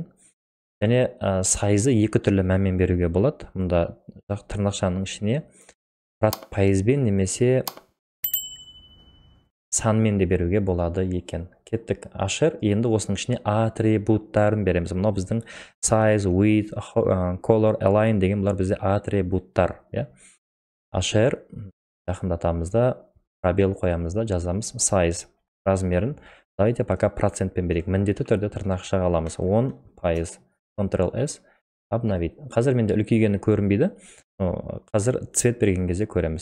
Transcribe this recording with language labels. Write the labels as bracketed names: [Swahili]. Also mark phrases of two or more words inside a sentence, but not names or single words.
[Kazakh] Және size-ы екі түрлі мәнмен беруге болады. Мұнда тырнақшаның ішіне пайызбен немесе санмен де беруге болады екен. Кеттік HR, енді осының ішіне атрибуттарын береміз. Мұнау біздің [English] size, width, color, align [Kazakh] деген бұлар бізде атрибуттар. HR, жақындатамызда, пробел қоямызда, жазамыз size размерін. [Russian] Давайте пока [Kazakh] процентпен берейік. Міндетті түрде тырнақшаға аламыз. 10%. Ctrl-S, обновить. Қазір менде үлкейгені көрінбейді. Қазір цвет берген кезде көреміз.